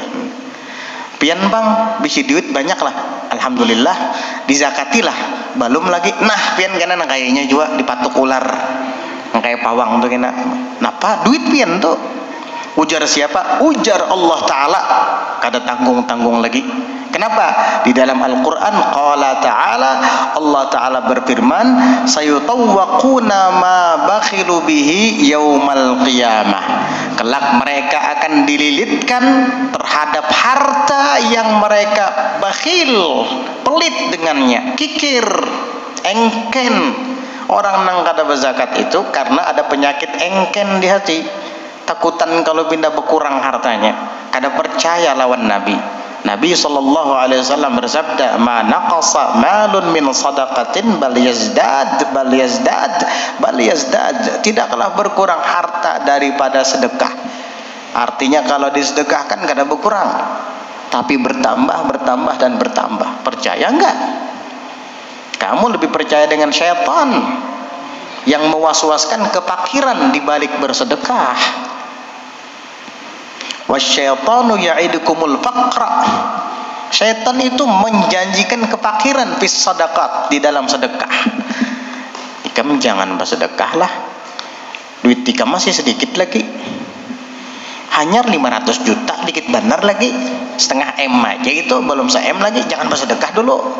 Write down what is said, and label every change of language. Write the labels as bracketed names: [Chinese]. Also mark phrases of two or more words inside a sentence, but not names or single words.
[Banjar] Pian bang, bisi duit banyak lah, alhamdulillah, dizakatilah, belum lagi. Nah, pian kena nang kayaknya juga dipatuk ular, nang kayak pawang tuh kena. Napa duit pian tuh? Ujar siapa? Ujar Allah Ta'ala. Kada tanggung-tanggung lagi. [Indonesian] Kenapa? Di dalam Al-Quran [Arabic] قال تعالى, [Indonesian] Allah Ta'ala berfirman, [Arabic] سيطوقون ما بخلوا به يوم القيامة. [Indonesian] Kelak mereka akan dililitkan terhadap harta yang mereka bakhil, pelit dengannya, kikir, [Banjar] engken. Orang nang kada berzakat itu karena ada penyakit engken di hati, takutan kalau pindah berkurang hartanya, kada percaya lawan Nabi. [Indonesian] Nabi SAW bersabda, [Arabic] "ما نقص مال من صدقة بل يزداد." [Indonesian] Tidaklah berkurang harta daripada sedekah. [Banjar] Artinya kalau disedekahkan kada berkurang, tapi bertambah dan bertambah. [Indonesian] Percaya enggak? Kamu lebih percaya dengan syaitan yang mewaswaskan kefakiran di balik bersedekah. [Arabic] والشيطان يعدكم الفقر. [Indonesian] Syaitan itu menjanjikan kefakiran [Arabic] في الصدقات, [Indonesian] di dalam sedekah. [Banjar] Ikam jangan bersedekah lah, duit ikam masih sedikit lagi, hanya 500 juta, dikit benar lagi, setengah M aja itu, belum se-M lagi, jangan bersedekah dulu.